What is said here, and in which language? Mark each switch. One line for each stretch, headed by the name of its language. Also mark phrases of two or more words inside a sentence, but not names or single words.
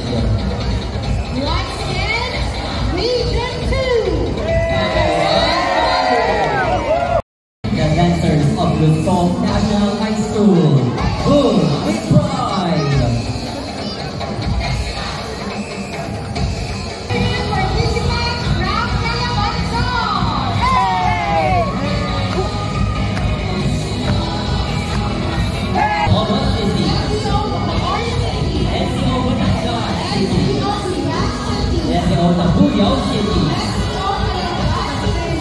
English: Once again, Region 2. The dancers of Luzon National High School. Boom with pride. Participants from Calabarzon. Hey! Oro City. SEO Bacoor City. SEO Batangas City. SEO Ligas City. SEO Tabuyao City. SEO Calabarzon City.